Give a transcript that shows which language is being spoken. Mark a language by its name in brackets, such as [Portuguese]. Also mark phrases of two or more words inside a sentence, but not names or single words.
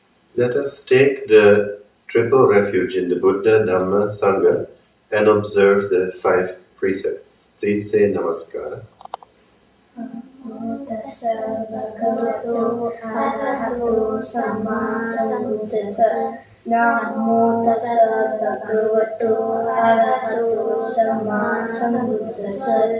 [English] Let us take the triple refuge in the Buddha, Dhamma, Sangha and observe the 5 precepts. Please say Namaskara. [Pali] Namo tassa bhagavato arahato samma sambuddhassa. Namo tassa bhagavato arahato samma sambuddhassa.